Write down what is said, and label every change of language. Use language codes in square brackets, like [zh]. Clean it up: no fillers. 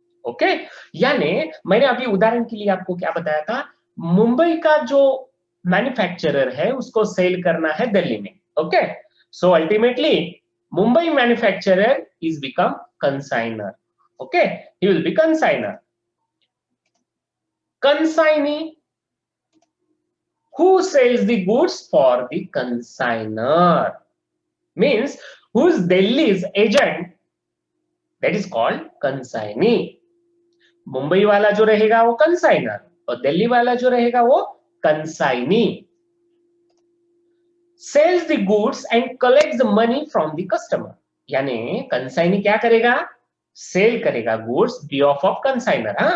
[hi] Okay, यानी मैंने अभी उदाहरण के लिए आपको क्या बताया था, मुंबई का जो मैन्युफैक्चरर है उसको सेल करना है दिल्ली में। [en] Okay, so ultimately Mumbai manufacturer is become consignor. Okay, he will be consignor. Consignee who sells the goods for the consigner means who is Delhi's agent, that is called consignee। [hi] Mumbai वाला जो रहेगा वो consignor और दिल्ली वाला जो रहेगा वो consignee. [en] sells the goods and collects the money from the customer, [hi] यानी कंसाइनी क्या करेगा, सेल करेगा गुड्स [en] Behalf of consignor.